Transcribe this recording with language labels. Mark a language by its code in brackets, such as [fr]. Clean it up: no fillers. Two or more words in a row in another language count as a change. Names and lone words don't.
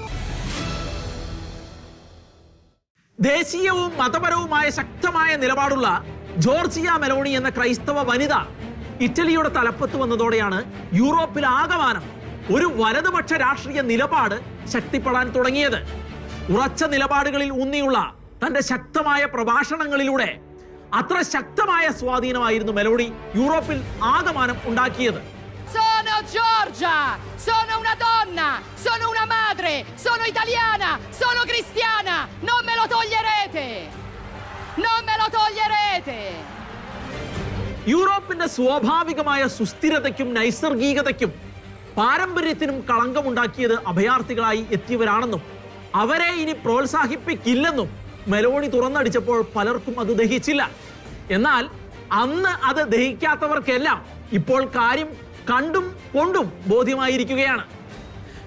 [ml] ദേശീയവും മതപരവുമായ ശക്തമായ നിലപാടുള്ള ജോർജിയ മെലോണി എന്ന ക്രൈസ്തവ വനിത ഇറ്റലിയുടെ തലപ്പത്ത് വന്നതോടെയാണ് യൂറോപ്പിൽ ആകമാനം ഒരു വലതുപക്ഷ രാഷ്ട്രീയ നിലപാട് ശക്തിപ്പെടാൻ തുടങ്ങിയത്. ഉറച്ച നിലപാടുകളിൽ ഊന്നിയുള്ള തന്റെ ശക്തമായ പ്രഭാഷണങ്ങളിലൂടെ അത്ര ശക്തമായ സ്വാധീനമായിരുന്നു മെലോണി യൂറോപ്പിൽ ആകമാനം ഉണ്ടാക്കിയത്. [it] Sono Giorgia, sono una donna, sono una madre, sono italiana, sono cristiana, non me lo toglierete, non me lo toglierete. [ml] യൂറോപ്പിന്റെ സ്വാഭാവികമായ സുസ്ഥിരതയ്ക്കും നൈസർഗികതയ്ക്കും പാരമ്പര്യത്തിനും കളങ്കമുണ്ടാക്കിയത് അഭയാർത്ഥികളായി എത്തിയവരാണെന്നും അവരെ ഇനി പ്രോത്സാഹിപ്പിക്കില്ലെന്നും മെലോണി തുറന്നടിച്ചപ്പോൾ പലർക്കും അത് ദഹിച്ചില്ല. എന്നാൽ അന്ന് അത് ദഹിക്കാത്തവർക്കെല്ലാം ഇപ്പോൾ കാര്യം കണ്ടും കൊണ്ടും ബോധ്യമായിരിക്കുകയാണ്.